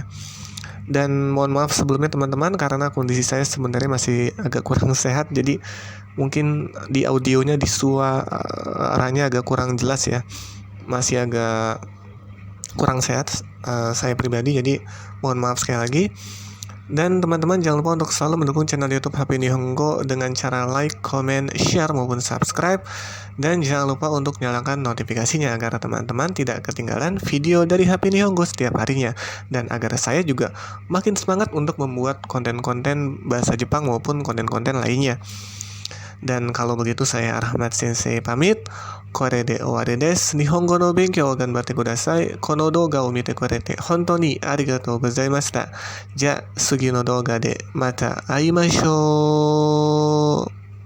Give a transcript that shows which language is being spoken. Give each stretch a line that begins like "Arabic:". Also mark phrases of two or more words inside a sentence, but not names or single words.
Indonesian: Dan mohon maaf sebelumnya teman-teman, karena kondisi saya sebenarnya masih agak kurang sehat, jadi mungkin di audionya di suaranya agak kurang jelas ya, masih agak kurang sehat saya pribadi, jadi mohon maaf sekali lagi. Dan teman-teman jangan lupa untuk selalu mendukung channel YouTube HP Nihongo dengan cara like, comment, share maupun subscribe, dan jangan lupa untuk nyalakan notifikasinya agar teman-teman tidak ketinggalan video dari HP Nihongo setiap harinya, dan agar saya juga makin semangat untuk membuat konten-konten bahasa Jepang maupun konten-konten lainnya. Dan kalau begitu saya Rahmat Sensei pamit.
Japanese: これで終わりです。日本語の勉強を頑張ってください。この動画を見てくれて本当にありがとうございました。じゃあ次の動画でまた会いましょう。